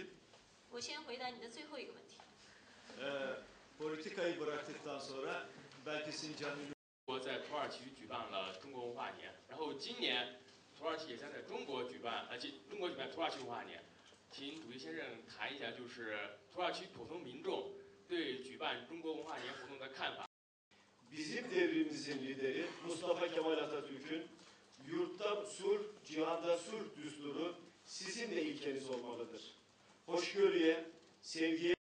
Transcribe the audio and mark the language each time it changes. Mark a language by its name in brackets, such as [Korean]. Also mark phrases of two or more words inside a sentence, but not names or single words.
[Chinese] 我先回答你的最后一个问题。 [Turkish] politikayı bıraktıktan sonra belki Sincan'ın [Chinese] 国在土耳其举办了中国文化年，然后今年土耳其也将在中国举办土耳其文化年，请主席先生谈一下，就是土耳其普通民众对举办中国文化年活动的看法。 [Turkish] bizim devrimimizin lideri Mustafa Kemal Atatürk'ün yurtta sulh, cihanda sulh düsturu sizin de ilkeniz olmalıdır. Hoşgörüye, sevgiye